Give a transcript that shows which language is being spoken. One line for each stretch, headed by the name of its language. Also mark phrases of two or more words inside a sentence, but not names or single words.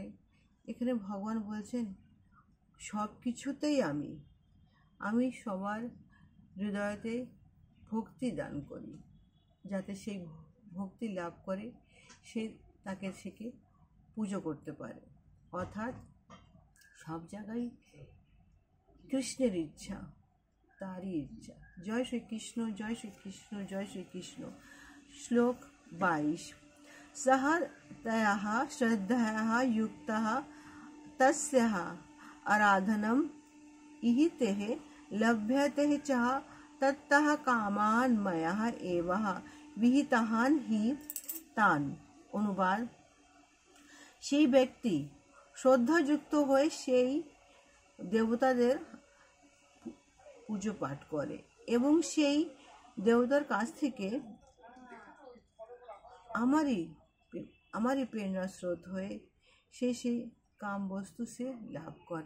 Bangla: এখানে ভগবান বলছেন সব কিছুতেই আমি সবার হৃদয়তে ভক্তি দান করি, যাতে সেই ভক্তি লাভ করে সে তাকে পুজো করতে পারে। অর্থাৎ সব জায়গায় কৃষ্ণের ইচ্ছা, তারই ইচ্ছা। জয় শ্রীকৃষ্ণ, জয় শ্রীকৃষ্ণ, জয় শ্রীকৃষ্ণ। শ্লোক 22।
Sanskrit: सः तयाः श्रद्धया युक्तः तस्याः आराधनम् इहितेः लभ्यते च तत्तः कामान् मया एव विहितान् हि तान्।
Bangla: অনুবাদ, সেই ব্যক্তি শ্রদ্ধাযুক্ত হয়ে সেই দেবতাদের পুজো পাঠ করে এবং সেই দেবতার কাছ থেকে আমারই প্রেরণা স্রোত হয়ে সেই কাম বস্তু সে লাভ করে।